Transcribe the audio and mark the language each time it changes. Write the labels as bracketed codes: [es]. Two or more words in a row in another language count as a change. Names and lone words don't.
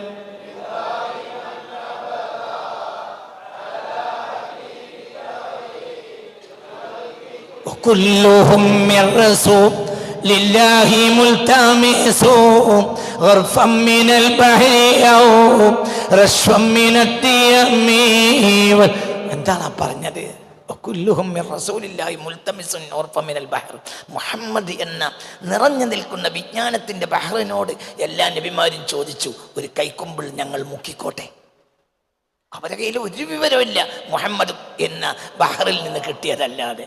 [ar] وكلهم من رسول لله ملتمس غرفا من البحر أو رشفا من الديم. [ml] എന്താണ് പറഞ്ഞത്? [ar] كلهم من رسول الله ملتمس غرفا من البحر. [ml] മുഹമ്മദ് എന്ന നിറഞ്ഞു നിൽക്കുന്ന വിജ്ഞാനത്തിന്റെ ബഹറിനോട് എല്ലാ നബിമാരും ചോദിച്ചു, ഒരു കൈക്കുമ്പിൾ ഞങ്ങൾ മുക്കിക്കോട്ടെ. അവരുടെ കയ്യിൽ ഒരു വിവരമില്ല മുഹമ്മദ് എന്ന ബഹറിൽ നിന്ന് കിട്ടിയതല്ലാതെ.